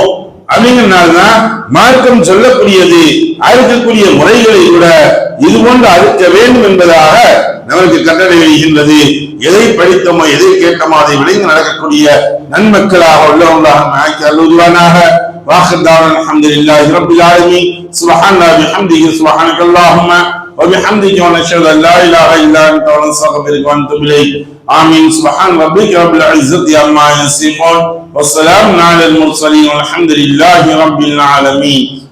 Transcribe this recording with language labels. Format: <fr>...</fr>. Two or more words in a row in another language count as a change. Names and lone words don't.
<ta>அப்படிங்கிறதுனால்தான் மார்க்கம் சொல்லக்கூடியது அறுக்கக்கூடிய முறைகளை கூட இது போன்று அறுக்க வேண்டும் என்பதாக நமக்கு கட்டளை வருகின்றது. எதை படித்தோமோ எதை கேட்டோமோ அதை விளைந்து நடக்கக்கூடிய நன்மக்களாக உள்ளவர்களாக ஆக்கி அருள்வானாக.</ta> <ar>واحدانا الحمد لله رب العالمين. سبحان الله وبحمده سبحانك اللهم وبحمدك ونشهد ان لا اله الا انت ونستغفرك ونتوب اليك. آمين. سبحان ربك رب العزة عما يصفون والسلام على المرسلين والحمد لله رب العالمين.</ar>